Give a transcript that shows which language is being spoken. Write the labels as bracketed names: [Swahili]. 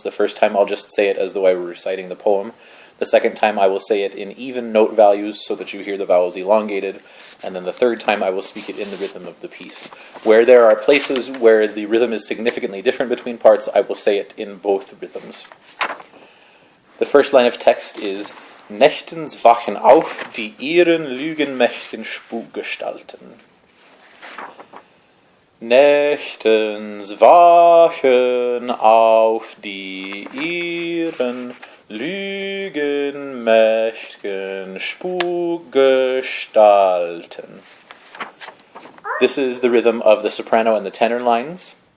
[English] The first time I'll just say it as though I were reciting the poem. The second time I will say it in even note values so that you hear the vowels elongated. And then the third time I will speak it in the rhythm of the piece. Where there are places where the rhythm is significantly different between parts, I will say it in both rhythms. The first line of text is [German] Nächtens wachen auf die ihren lügenmächtigen Spukgestalten. Nächtens wachen auf die ihren lügenmächtigen Spukgestalten. [English] This is the rhythm of the soprano and the tenor lines.